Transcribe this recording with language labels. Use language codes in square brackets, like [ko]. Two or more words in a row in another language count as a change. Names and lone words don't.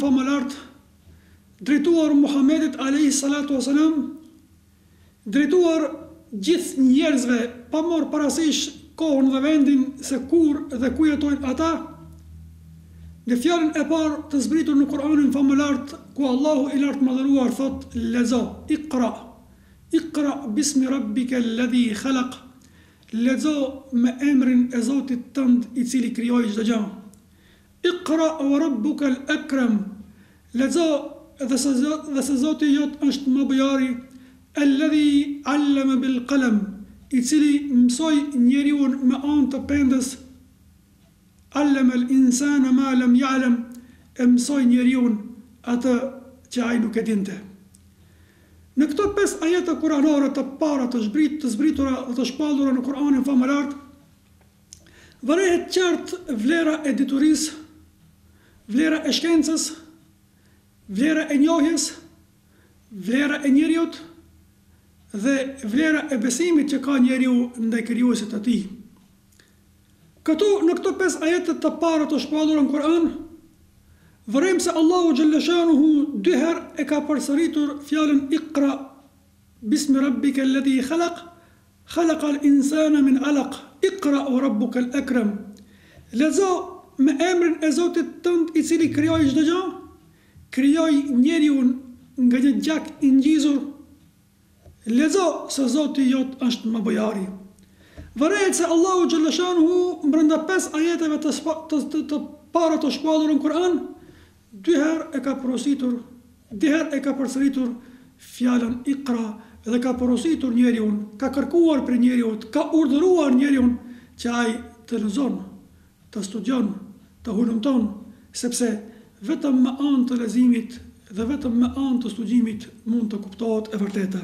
[sq] famëlart, drejtuar Muhamedit [ar] عليه الصلاة والسلام, [sq] drejtuar gjithë njerëzve pa marrë parasysh kohën dhe vendin se kur dhe ku jetojnë ata, në fjalën e parë të zbritur në Kur'anin famëlart ku Allahu I lartë madhëruar thot: lezo, [ar] اقرأ باسم ربك الذي خلق, [sq] lezo me emrin e Zotit tënd I cili krijoi çdo gjë. [ar] اقرأ وربك الأكرم, [sq] lezo dhe se Zoti jot është mëbujari, [ar] الذي علم بالقلم, [sq] I cili mësoi njeriun me anë të pendës, [ar] علم الإنسان ما لم يعلم, [sq] e mësoi njeriun atë që ai nuk e dinte. Në këto 5 ajete kuranore të para të zbritura dhe të shpallura në Kur'anin famëlart, vërehet qartë vlera e diturisë, vlera e shkencës, vlera e njohjes, vlera e njeriut dhe vlera e besimit që ka njeriu ndaj krijuesit të tij. Në këto 5 ajete të para të shpallura në Kur'an, vërejmë se Allahu [ar] جل شأنه [sq] 2 herë e ka përsëritur fjalën [ar] اقرأ باسم ربك الذي خلق خلق الإنسان من علق اقرأ وربك الأكرم. [sq] Lezo me emrin e Zotit tënd I cili krijoi çdo gjë, krijoi njeriun nga një gjak I ngjizur. Lezo se Zoti jot është mëbujari. Vërehet se Allahu [ar] جل شأنه [sq] brenda 5 ajeteve të para të shpallura në Kur'an, 2 herë e ka porositur, 2 herë e ka përsëritur fjalën Iqra dhe ka porositur njeriun, ka kërkuar për njeriu, ka urdhëruar njeriun që ai të lexon, të studion, të hulumton, sepse vetëm me anë të leximit dhe vetëm me anë të studiimit mund të kuptohet e vërteta.